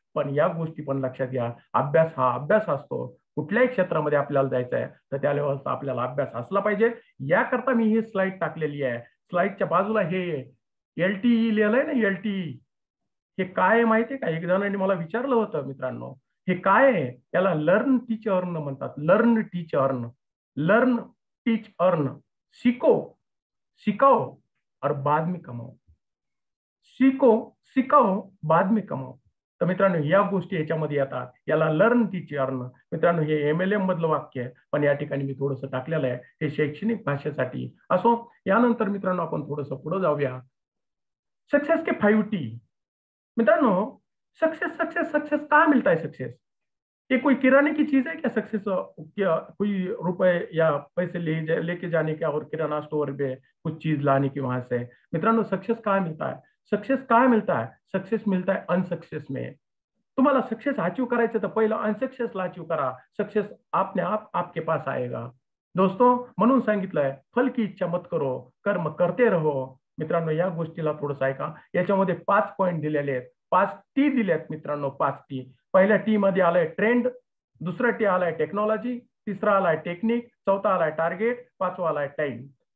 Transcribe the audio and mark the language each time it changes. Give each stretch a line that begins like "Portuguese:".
Marathi: पण या गोष्टी पण लक्षात घ्या. अभ्यास हा अभ्यास असतो. कुठल्याही क्षेत्रामध्ये आपल्याला जायचं आहे तर त्या लेवलचा आपल्याला अभ्यास असला पाहिजे. याकरता मी ही स्लाइड टाकलेली आहे. स्लाइडच्या बाजूला हे LTE लिहिलंय ना, LTE. हे काय आहे माहितीये का? एक जणांनी मला विचारलं होतं मित्रांनो, हे काय आहे? याला
English: learn teach earn
Marathi: म्हणतात.
English: Learn teach earn. Learn teach earn.
Hindi: सीखो, सिखाओ और बाद में कमाओ. सीखो, सिखाओ, बाद में कमाओ.
Marathi: तर मित्रांनो या गोष्टी याच्यामध्ये येतात. याला
English: Learn teach earn.
Marathi: मित्रांनो हे MLM मधलं वाक्य आहे, पण या ठिकाणी मी थोडंसं टाकलेलं आहे. हे शैक्षणिक भाषेसाठी असो. यानंतर मित्रांनो आपण थोडंसं पुढे जाऊया.
Hindi: सक्सेस के 5T. मित्रांनो सक्सेस सक्सेस सक्सेस कहाँ मिलता है सक्सेस? ये कोई किराने की चीज है क्या सक्सेस? क्या कोई रुपए या पैसे लेके जाने का और किराना स्टोर पे कुछ चीज लाने की वहां से? मित्रांनो सक्सेस कहाँ मिलता है? सक्सेस कहाँ मिलता है? सक्सेस मिलता है अनसक्सेस में.
Marathi: तुम्हाला सक्सेस अचीव करायचं तर पहिलं अनसक्सेसला अचीव करा.
Hindi: सक्सेस आपने आप आपके पास आएगा. दोस्तों
Marathi: म्हणून सांगितलंय
Hindi: फल की इच्छा मत करो, कर्म करते रहो.
Marathi: मित्रांनो या गोष्टीला थोडंसं ऐका. याच्यामध्ये 5 पॉईंट दिलेले आहेत. 5 T दिलेत मित्रांनो. 5 T. पहिल्या टी मध्ये आलाय ट्रेंड, दुसरा टी आलाय टेक्नॉलॉजी, तिसरा आलाय टेक्निक, चौथा आलाय टार्गेट, पाचवा आलाय टाइम.